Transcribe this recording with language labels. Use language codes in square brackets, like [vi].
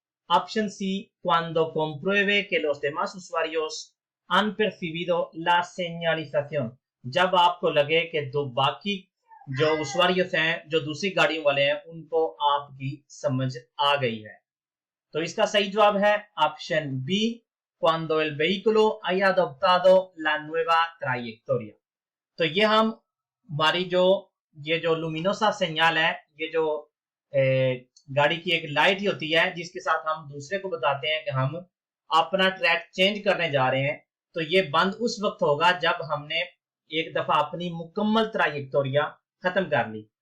[hi] Option C [es] cuando compruebe que los demás usuarios han percibido la señalización, [hi] जब आपको लगे कि दो बाकी जो उसूरियत हैं, जो दूसरी गाड़ियों वाले हैं, उनको आपकी समझ आ गई है। तो इसका सही जवाब है option B [es] cuando el vehículo haya adoptado la nueva trayectoria। [hi] तो ये हम हमारी ये जो लुमिनोसा सिग्नल है, ये जो गाड़ी की एक लाइट ही होती है जिसके साथ हम दूसरे को बताते हैं कि हम अपना ट्रैक चेंज करने जा रहे हैं, तो ये बंद उस वक्त होगा जब हमने एक दफा अपनी मुकम्मल ट्रायेक्टोरिया खत्म कर ली।